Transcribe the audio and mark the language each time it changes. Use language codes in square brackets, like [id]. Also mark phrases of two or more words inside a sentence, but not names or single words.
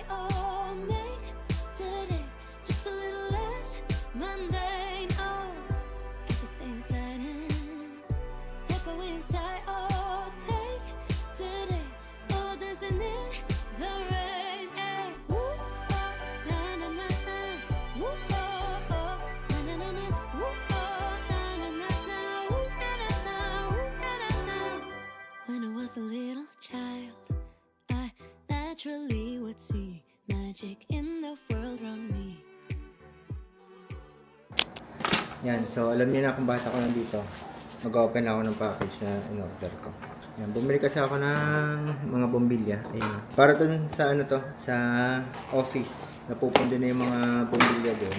[en] Oh, make today just a little less mundane. Oh, I can stay inside and tap away inside. Oh, take today. Oh, dancing in the rain. Yeah. Woo, oh, na na na na. Woo, oh, oh, na na na na. Woo, oh, na na na na. Woo, na na na. Woo, na na na. When I was a little child, I naturally would see magic in the world around me. [tl] Yan, so alam niyo na kung bakit ako nandito. Mag-open ako ng package na in-order ko. Yan, bumili kasi ako ng mga bombilya. Ayun. Para dun sa sa office. Napupundo na yung mga bombilya doon.